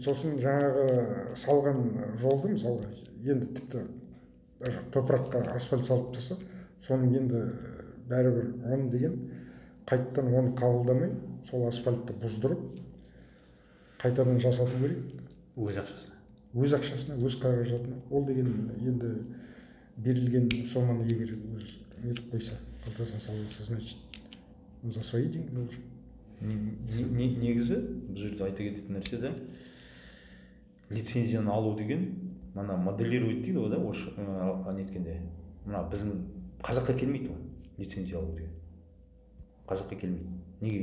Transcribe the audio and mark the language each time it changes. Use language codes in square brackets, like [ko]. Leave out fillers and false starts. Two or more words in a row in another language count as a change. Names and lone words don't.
[kk] Сосын жаңағы салған жолды, мысалға, енді тіпті топыраққа асфальт салып тастаса, соның енді бәрібір оны деген қайттан оны қабылдамай, сол асфальтты бұздырып, қайтадан жасату керек. Өз ақшасына. Өз ақшасына, өз қаражатына. Ол деген енді берілген соманы егер өз нетіп қойса, қалтасына салса, [ru] значит, за свои деньги должен. [kk] Негізі бұл жерде айта кететін нәрсе де, лицензияны алу деген, мана моделировать дейді ғой да, неткенде. Мына біздің қазаққа келмейді ғой, лицензия алу деген. Қазаққа келмейді. Неге?